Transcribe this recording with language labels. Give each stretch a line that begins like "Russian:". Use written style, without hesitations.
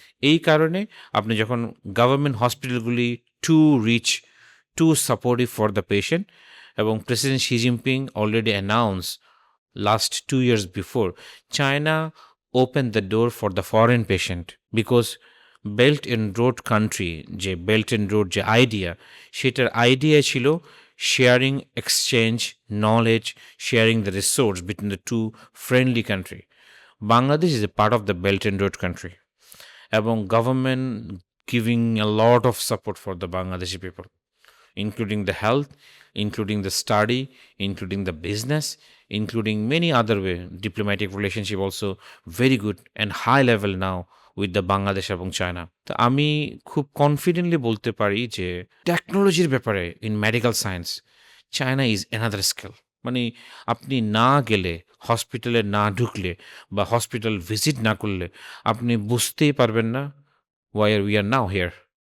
Bangla: এই কারণে আপনি যখন
English: government হসপিটালগুলি to reach, to supportive for the patient, এবং president Xi Jinping already announce last 2 years before, China opened the door for the foreign patient because Belt and Road country, যে Belt and Road যে idea,
Bangla: সেটার idea ছিল
English: Sharing exchange knowledge, sharing the resource between the two friendly country. Bangladesh is a part of the belt and road country, এবং government giving a lot of support for the Bangladeshi people, including the health, including the study, including the business, including many other way. Diplomatic relationship also very good and high level now with the Bangladesh এবং China.
Bangla: তো আমি খুব confidently বলতে পারি যে টেকনোলজির ব্যাপারে in medical science China
English: Is another scale.
Bangla: মানে আপনি না গেলে, হসপিটালে না ঢুকলে বা হসপিটাল ভিজিট না করলে আপনি বুঝতেই পারবেন না
English: why we are now here.